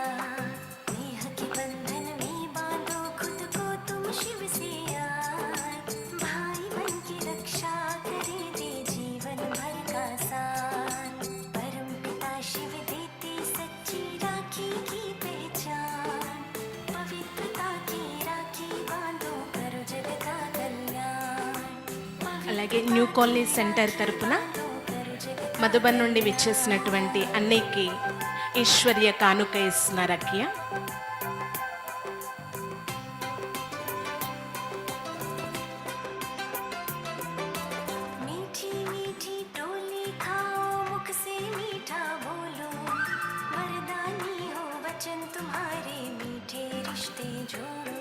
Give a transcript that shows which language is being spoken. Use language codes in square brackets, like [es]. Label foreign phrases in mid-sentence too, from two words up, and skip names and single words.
[hi] नेह के बंधन में बांधो खुद को तुम शिव से यार, भाई बन की रक्षा करे दे जीवन भर का साथ। परम पिता शिव देते सच्ची राखी की पहचान, पवित्रता की राखी बांधो करो जग का कल्याण। [te] అలాగే న్యూ కాలనీ సెంటర్ తరపున [hi] करो जग [te] మధుబన్ నుండి విచ్చేసినటువంటి అన్నయ్యకి ఈశ్వర్య కానుక ఇస్తున్నారు అక్కయ్య. [hi] मीठी मीठी टोली खाओ मुख से मीठा बोलो, वरदानी हो वचन तुम्हारे मीठे रिश्ते जोड़ो।